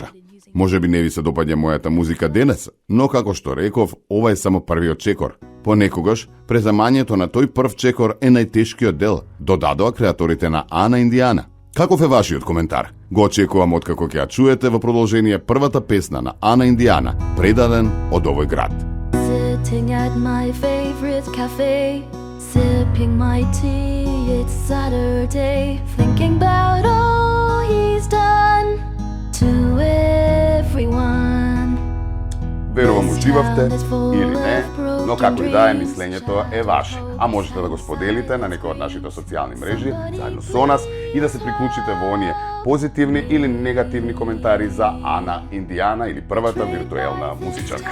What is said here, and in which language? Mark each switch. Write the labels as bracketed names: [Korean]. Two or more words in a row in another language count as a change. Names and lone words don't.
[Macedonian] Може би не ви се допаѓа мојата музика денес, но како што реков, ова е само првиот чекор. Понекогаш, преземањето на тој прв чекор е најтешкиот дел", додадоа креаторите на Ана Индијана. Каков е вашиот коментар? Го очекувам откако ќе ја чуете во продолжение првата песна на Ана Индијана, предаден од овој град. [English] Sitting at my favorite cafe, sipping my tea, it's Saturday, thinking about all he's done to everyone. [Macedonian] Верувам уживавте или не, но како и да е, мислењето е ваше. А можете да го споделите на некој од нашите социјални мрежи заедно со нас и да се приклучите во оние позитивни или негативни коментари за Ана Индијана или првата виртуелна музичарка.